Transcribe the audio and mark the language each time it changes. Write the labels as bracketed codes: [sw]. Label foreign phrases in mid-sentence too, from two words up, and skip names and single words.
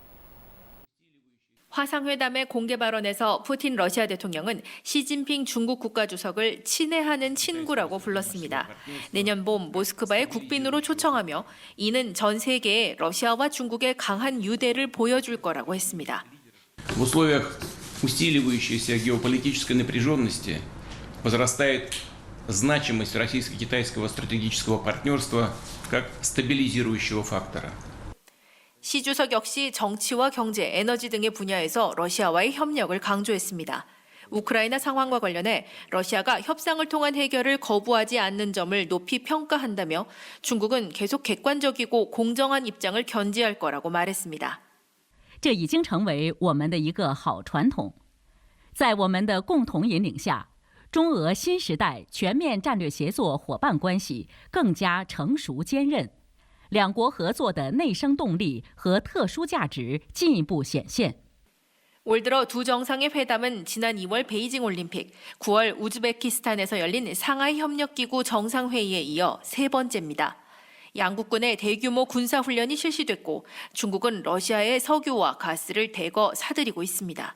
[ko] 화상회담의 공개 발언에서 푸틴 러시아 대통령은 시진핑 중국 국가주석을 친애하는 친구라고 불렀습니다. 내년 봄 모스크바에 국빈으로 초청하며 이는 전 세계에 러시아와 중국의 강한 유대를 보여줄 거라고 했습니다. [ru] В условиях усиливающейся геополитической напряженности возрастает значимость российско-китайского стратегического партнерства как стабилизирующего фактора. [ko] 시 주석 역시 정치와 경제, 에너지 등의 분야에서 러시아와의 협력을 강조했습니다. 우크라이나 상황과 관련해 러시아가 협상을 통한 해결을 거부하지 않는 점을 높이 평가한다며 중국은 계속 객관적이고 공정한 입장을 견지할 거라고 말했습니다. [zh] 这已经成为我们的一个好传统。在我们的共同引领下，中俄新时代全面战略协作伙伴关系更加成熟坚韧，两国合作的内生动力和特殊价值进一步显现。 [ko] 올 들어 두 정상의 회담은 지난 2월 베이징 올림픽, 9월 우즈베키스탄에서 열린 상하이 협력기구 정상회의에 이어 세 번째입니다. 양국군의 대규모 군사훈련이 실시됐고 중국은 러시아의 석유와 가스를 대거 사들이고 있습니다.